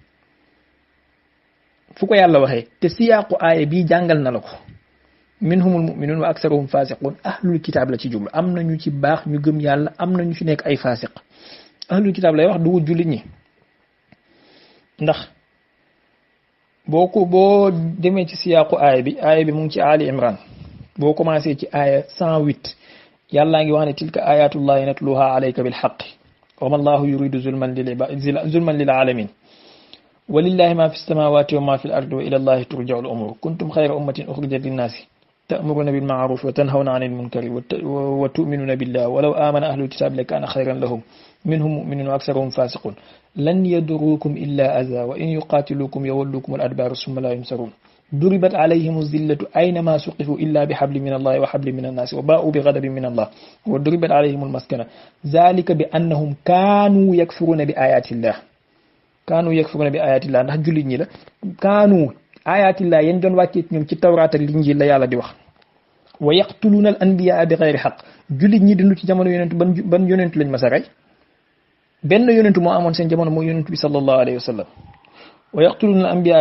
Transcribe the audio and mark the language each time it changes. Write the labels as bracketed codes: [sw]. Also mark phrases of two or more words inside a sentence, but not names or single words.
[wo] fu ko yàlla waxee te siyaaqu aaya bii jàngal na la ko [ar] منهم المؤمنون وأكثرهم الفاسقون أهل الكتاب [wo] la ci jublu am na ñu ci baax ñu gëm yàlla am na ñu ci nekk ay fasiq [ar] أهل الكتاب [wo] lay wax du jullit ñi ndax boo demee ci siyaaqu aaya bi mu ngi ci Ali Imran boo commencé ci aaya 108 yàllaa ngi wax ne [ar] تلك آيات الله نتلوها عليك بالحق وما الله يريد ظلما للعالمين ولله ما في السماوات وما في الأرض وإلى الله ترجع الأمور كنتم خير أمة أخرجت للناس تأمرون بالمعروف وتنهون عن المنكر وتؤمنون بالله ولو آمن أهل الكتاب لكان خيرا لهم منهم المؤمنون وأكثرهم الفاسقون لن يضروكم إلا أذى وإن يقاتلوكم يولوكم الأدبار ثم لا ينصرون ضربت عليهم الذلة أينما سقفوا إلا بحبل من الله وحبل من الناس وباءوا بغضب من الله وضربت عليهم المسكنة ذلك بأنهم كانوا يكفرون بآيات الله [wo] ndax jullit ñi la kaanu ayatillah yéen doon wàccee ñoom ci tawraat ak linjiil la yàlla di wax [ar] ويقتلون الأنبياء بغير حق [wo] jullit ñi dund ci jamono yonentu ban yonentu lañ mas a rey benn yonentu moo amoon seen jamono mooy yonentu bi [ar] صلى الله عليه وسلم ويقتلون الأنبياء